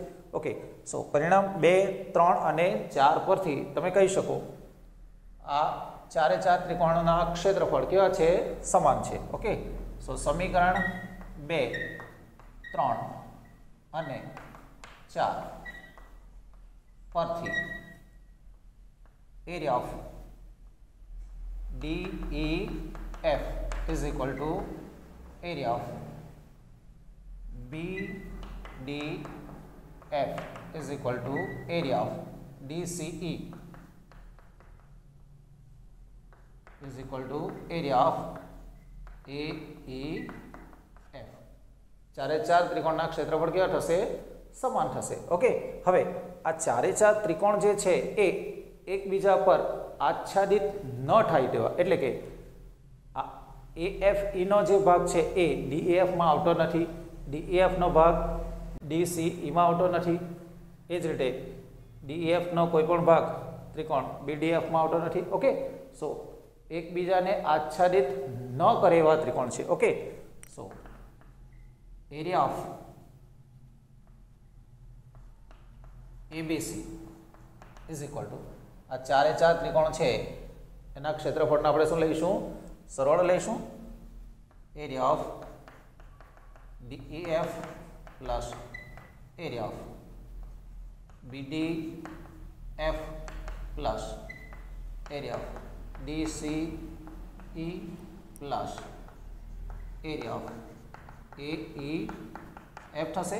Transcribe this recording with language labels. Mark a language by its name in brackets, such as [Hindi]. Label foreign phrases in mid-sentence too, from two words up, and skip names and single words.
[English] okay, so [Gujarati] પરિણામ 2, 3 અને 4 પરથી તમે કહી શકો આ ચારે ચાર ત્રિકોણોના ક્ષેત્રફળ કેવા છે? સમાન છે. [English] okay, so [Gujarati] સમીકરણ 2, 3 અને 4 [English] પરથી area of DEF is equal to area of BDF is equal to area of DCE is equal to area of AEF. [Gujarati] ચારે ચાર ત્રિકોણના ક્ષેત્રફળ કેવા થશે? સમાન થશે. ઓકે, હવે આ ચારે ચાર ત્રિકોણ જે છે એ એકબીજા પર આચ્છાદિત ન થાય તેવા, એટલે કે આ AFE નો જે ભાગ છે એ DEF માં આવતો નથી, DEF નો ભાગ DCE માં આવતો નથી. એ જ રીતે DEF નો કોઈ પણ ભાગ ત્રિકોણ BDF માં આવતો નથી. [English] okay, so [Gujarati] એકબીજાને આચ્છાદિત ન કરે એવા ત્રિકોણ છે. [English] okay, so area of [Gujarati] ABC [English] is equal to [Gujarati] આ ચારે ચાર ત્રિકોણ છે એના ક્ષેત્રફળને આપણે શું લઈશું? [English] સરળ લઈશું. area of DEF plus area of BDF plus area of DCE plus area of AEF થશે.